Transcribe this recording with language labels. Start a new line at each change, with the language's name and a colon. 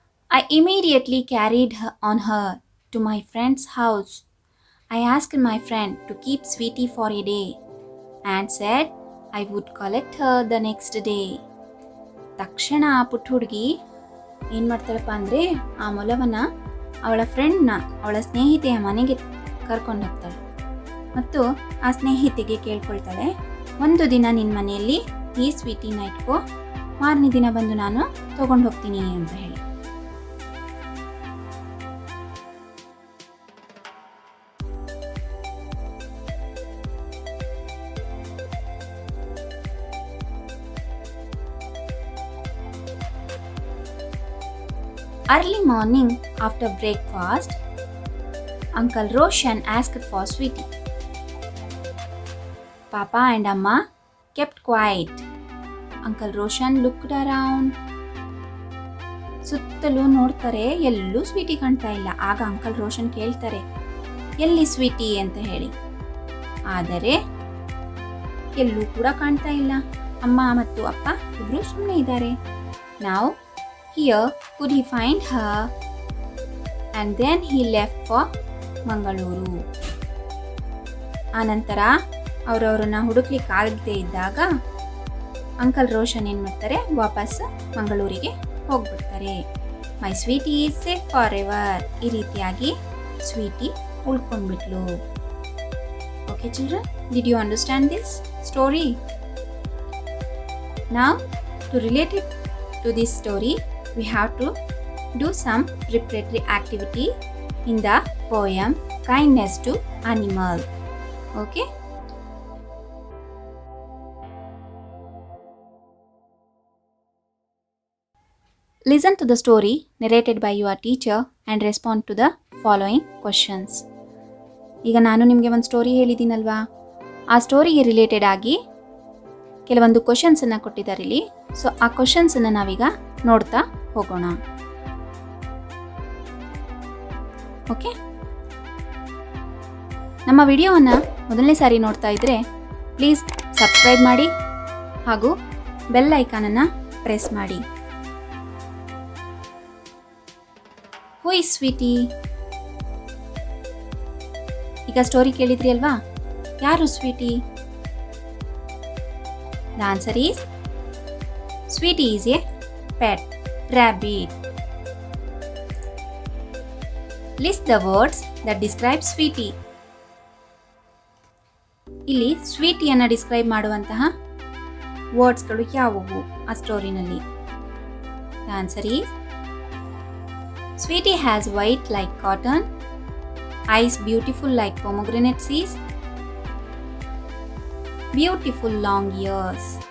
English: I immediately carried her on her to my friend's house. I asked my friend to keep Sweetie for a day and said I would collect her the next day.
Kannada: ತಕ್ಷಣ ಆ ಪುಟ್ಟ ಹುಡುಗಿ ಏನು ಮಾಡ್ತಾಳಪ್ಪ ಅಂದರೆ ಆ ಮೊಲವನ್ನು ಅವಳ ಫ್ರೆಂಡ್ನ, ಅವಳ ಸ್ನೇಹಿತೆಯ ಮನೆಗೆ ಕರ್ಕೊಂಡು ಹೋಗ್ತಾಳೆ ಮತ್ತು ಆ ಸ್ನೇಹಿತೆಗೆ ಕೇಳ್ಕೊಳ್ತಾಳೆ, ಒಂದು ದಿನ ನಿನ್ನ ಮನೆಯಲ್ಲಿ ಈ ಸ್ವೀಟಿನ ಇಟ್ಕೋ, ಮಾರನೇ ದಿನ ಬಂದು ನಾನು ತಗೊಂಡು ಹೋಗ್ತೀನಿ ಅಂತ ಹೇಳಿ.
English: Early morning after breakfast, Uncle Roshan asked for Sweetie. Papa and Amma kept quiet. Uncle Roshan looked around.
Kannada: ಸುತ್ತಲೂ ನೋಡ್ತಾರೆ, ಎಲ್ಲೂ ಸ್ವೀಟಿ ಕಾಣ್ತಾ ಇಲ್ಲ. ಆಗ ಅಂಕಲ್ ರೋಷನ್ ಕೇಳ್ತಾರೆ, ಎಲ್ಲಿ ಸ್ವೀಟಿ ಅಂತ ಹೇಳಿ. ಆದರೆ ಎಲ್ಲೂ ಕೂಡ ಕಾಣ್ತಾ ಇಲ್ಲ. ಅಮ್ಮ ಮತ್ತು ಅಪ್ಪ ಇಬ್ರು ಸುಮ್ಮನೆ ಇದ್ದಾರೆ.
English: Now, here could he find her? And then he left for Mangaluru.
Kannada: ಆನಂತರ ಅವರವ್ರನ್ನ ಹುಡುಕ್ಲಿಕ್ಕೆ ಆಗದೆ ಇದ್ದಾಗ ಅಂಕಲ್ ರೋಷನ್ ಏನು ಮಾಡ್ತಾರೆ, ವಾಪಸ್ ಮಂಗಳೂರಿಗೆ ಹೋಗ್ಬಿಡ್ತಾರೆ.
English: My Sweety is safe forever.
Kannada: ಈ ರೀತಿಯಾಗಿ Sweety ಉಳ್ಕೊಂಡ್ಬಿಟ್ಲು.
English: Okay children, did you understand this story? Now, to relate it to this story, we have to do some preparatory activity in the poem Kindness to Animal. Okay? Listen to the story narrated by your teacher and respond to the following questions.
Kannada: ಈಗ ನಾನು ನಿಮಗೆ ಒಂದು story ಹೇಳಿದ್ದೀನಲ್ವಾ, ಆ ಸ್ಟೋರಿಗೆ related ಆಗಿ ಕೆಲವೊಂದು ಕ್ವಶನ್ಸನ್ನು ಕೊಟ್ಟಿದ್ದಾರೆ ಇಲ್ಲಿ. So ಆ ಕ್ವಶನ್ಸನ್ನು ನಾವೀಗ ನೋಡ್ತಾ ಹೋಗೋಣ. ಓಕೆ, ನಮ್ಮ ವಿಡಿಯೋವನ್ನು ಮೊದಲನೇ ಸಾರಿ ನೋಡ್ತಾ ಇದ್ದರೆ ಪ್ಲೀಸ್ ಸಬ್ಸ್ಕ್ರೈಬ್ ಮಾಡಿ ಹಾಗೂ ಬೆಲ್ ಐಕಾನನ್ನು ಪ್ರೆಸ್ ಮಾಡಿ.
English: Who is Sweety?
Kannada: ಈಗ ಸ್ಟೋರಿ ಕೇಳಿದ್ರಿ ಅಲ್ವಾ, ಯಾರು Sweety?
English: The answer is Sweetie is a pet rabbit. List the words that describe Sweetie.
Kannada: ಇಲ್ಲಿ ಸ್ವೀಟಿಯನ್ನು ಡಿಸ್ಕ್ರೈಬ್ ಮಾಡುವಂತಹ ವರ್ಡ್ಸ್ಗಳು ಯಾವುವು ಆ ಸ್ಟೋರಿನಲ್ಲಿ?
English: The answer is Sweetie has white like cotton, eyes beautiful like pomegranate seeds, beautiful long ears.